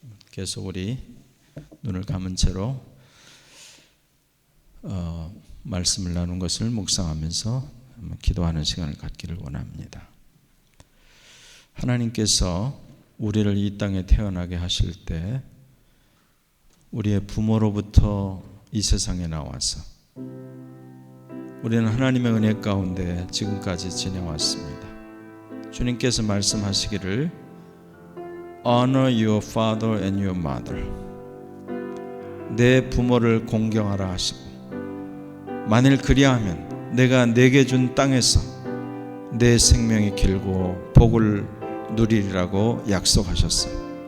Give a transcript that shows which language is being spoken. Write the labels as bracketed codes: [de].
[ko] 계속 우리 눈을 감은 채로 말씀을 나눈 것을 묵상하면서 기도하는 시간을 갖기를 원합니다. 하나님께서 우리를 이 땅에 태어나게 하실 때 우리의 부모로부터 이 세상에 나와서 우리는 하나님의 은혜 가운데 지금까지 지내왔습니다. 주님께서 말씀하시기를 [en] Honor your father and your mother. [ko] 내 부모를 공경하라 하시고, 만일 그리하면 내가 내게 준 땅에서 내 생명이 길고 복을 누리리라고 약속하셨어요.